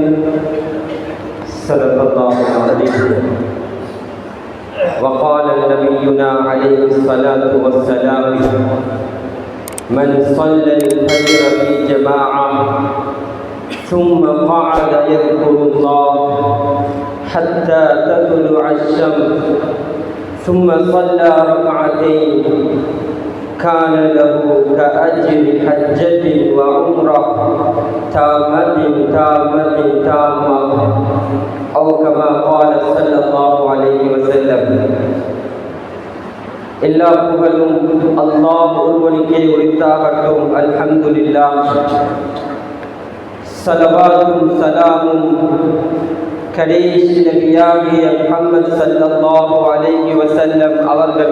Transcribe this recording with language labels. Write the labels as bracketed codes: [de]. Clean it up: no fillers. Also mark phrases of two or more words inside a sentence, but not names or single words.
[ar] صدق الله العظيم وقال نبينا عليه الصلاة والسلام من صلى الفجر في جماعة ثم قعد يذكر الله حتى تطلع الشمس ثم صلى ركعتين كان له كأجر حجة وعمرة تامة أو كما قال صلى الله عليه وسلم [ta] எல்லா புகழும் அல்லாஹ் ஒருவனுக்கே உரித்தாகட்டும். அல்ஹம்துலில்லாஹ். ஸலவாத்தும் ஸலாமும் கடைசி நபியாகிய முஹம்மது [ar] صلى الله عليه وسلم [ta] அவர்கள்